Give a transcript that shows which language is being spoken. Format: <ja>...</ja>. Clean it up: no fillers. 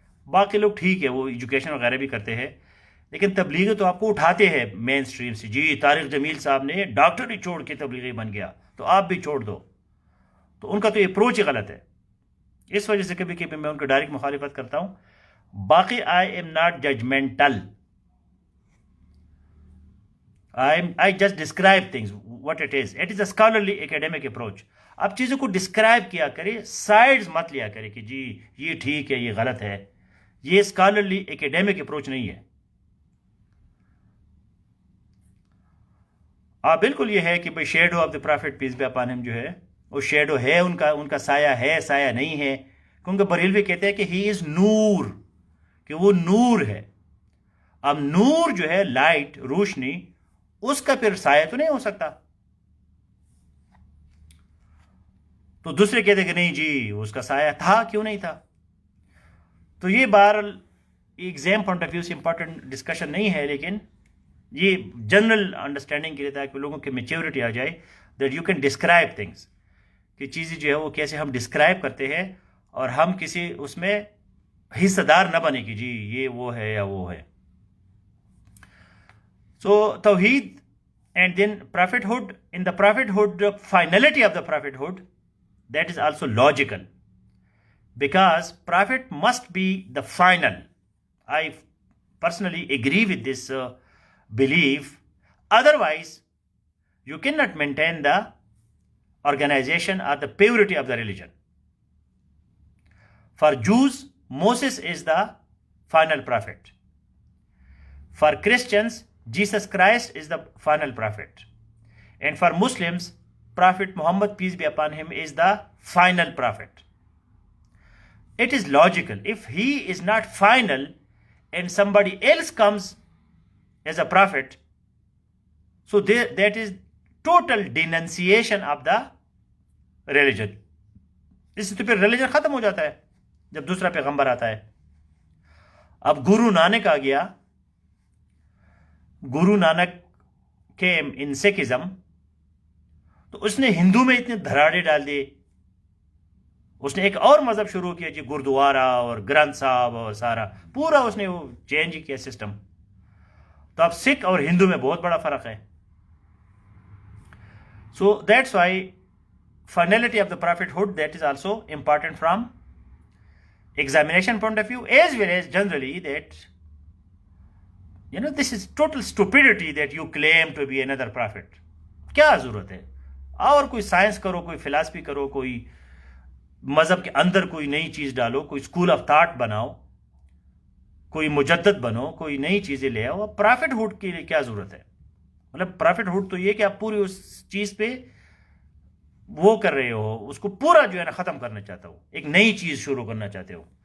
<ur>باقی لوگ ٹھیک ہے، وہ ایجوکیشن وغیرہ بھی کرتے ہیں، لیکن تبلیغی تو آپ کو اٹھاتے ہیں مین سٹریم سے. جی طارق جمیل صاحب نے ڈاکٹر ہی چھوڑ کے تبلیغی بن گیا، تو آپ بھی چھوڑ دو. تو ان کا تو اپروچ ہی غلط ہے. اس وجہ سے کبھی کبھی میں ان کو ڈائریکٹ مخالفت کرتا ہوں.</ur> <en>باقی I am not judgmental, I just describe things what it is. It is a scholarly academic approach.</en> <ur>آپ چیزوں کو ڈسکرائب کیا کرے، سائڈز مت لیا کرے کہ جی یہ ٹھیک ہے یہ غلط ہے. یہ اسکالرلی اکیڈیمک اپروچ نہیں ہے. بالکل یہ ہے کہ بھائی</ur> <en>shadow of the prophet peace be upon ہم</en> <ur>جو ہے وہ شیڈو ہے، ان کا سایہ ہے، سایہ نہیں ہے. کیونکہ بریلوی کہتے ہیں کہ</ur> <en>he is نور،</en> <ur>کہ وہ نور ہے. اب نور جو ہے لائٹ، روشنی، اس کا پھر سایہ تو نہیں ہو سکتا. تو دوسرے کہتے کہ نہیں جی اس کا سایہ تھا، کیوں نہیں تھا. تو یہ بہرحال ایگزام پوائنٹ آف ویو سے امپورٹنٹ ڈسکشن نہیں ہے، لیکن یہ جنرل انڈرسٹینڈنگ کے لیے تھا کہ لوگوں کی میچیورٹی آ جائے</ur> <en>that you can describe things,</en> <ur>کہ چیزیں جو ہے وہ کیسے ہم ڈسکرائب کرتے ہیں، اور ہم کسی اس میں حصہ دار نہ بنے کہ جی یہ وہ ہے یا وہ ہے.</ur> <en>So Tawheed, and then prophethood. In the prophethood, the finality of the prophethood, that is also logical, because prophet must be the final. I personally agree with this belief. Otherwise, you cannot maintain the organization or the purity of the religion. For Jews, Moses is the final prophet. For Christians, Jesus Christ is the final prophet. And for Muslims, Prophet Muhammad, peace be upon him, is the final prophet. It is logical. If he is not final and somebody else comes as a prophet, so that is total denunciation of the religion.</en> <ur>اس سے تو پھر religion ختم ہو جاتا ہے جب دوسرا پیغمبر آتا ہے. اب گرو نانک آ گیا. Guru Nanak</ur> <en>came in Sikhism,</en> <ur>تو اس نے ہندو میں اتنے دھراڑے ڈال دیے. اس نے ایک اور مذہب شروع کیا جی، گردوارا اور گرنتھ صاحب اور سارا پورا اس نے وہ چینج کیا سسٹم. تو اب سکھ اور ہندو میں بہت بڑا فرق ہے.</ur> <en>So that's why finality of the prophethood, that is also important from examination point of view, as well as generally that this is total stupidity that you claim to be another prophet.</en> <ur>کیا ضرورت ہے؟ اور کوئی science کرو، کوئی philosophy کرو، کوئی مذہب کے اندر کوئی نئی چیز ڈالو، کوئی اسکول آف تھاٹ بناؤ، کوئی مجدد بنو، کوئی نئی چیزیں لے آؤ. اب پرافٹ ہوڈ کے لیے کیا ضرورت ہے؟ مطلب پرافٹ ہوڈ تو یہ کہ آپ پوری اس چیز پہ وہ کر رہے ہو، اس کو پورا جو ہے نا ختم کرنا چاہتے ہو، ایک نئی چیز شروع کرنا چاہتے ہو.</ur>